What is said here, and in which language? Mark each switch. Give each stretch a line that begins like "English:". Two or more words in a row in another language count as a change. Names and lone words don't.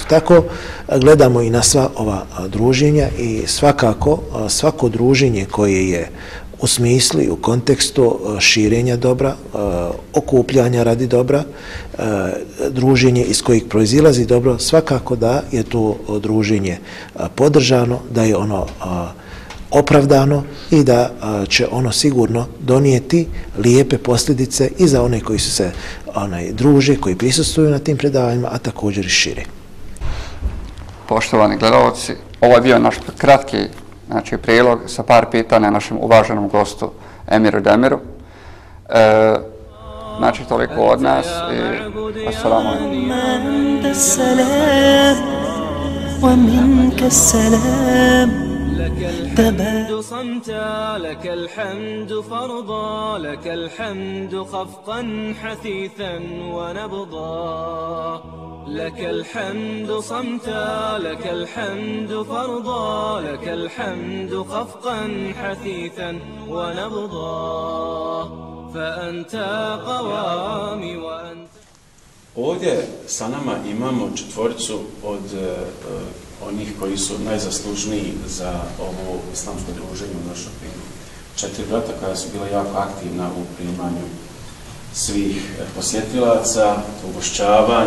Bosnian: Tako gledamo i na sva ova druženja i svakako svako druženje koje je u smislu i u kontekstu širenja dobra, okupljanja radi dobra, druženje iz kojih proizilazi dobro, svakako da je to druženje podržano, da je ono opravdano i da će ono sigurno donijeti lijepe posljedice i za one koji su se druže, koji prisustvuju na tim predavanjima, a također i šire. Poštovani gledalci, ovo je bio naš kratki prilog sa par pitanja našem uvaženom gostu Emiru Demiru. Znači toliko od nas i
Arabic: السلام عليكم. لك الحمد صمتا لك الحمد فرضا لك الحمد خفقا حثيثا ونبضا لك الحمد صمتا لك الحمد فرضا لك الحمد خفقا حثيثا ونبضا فأنت قوامي وأنت.
Bosnian: Ovdje sa nama imamo četvoricu od onih koji su najzaslužniji za ovo islamsko druženje u Norrköpingu. 4 brata koja su bila jako aktivna u primanju svih posjetilaca, u ugošćavanju.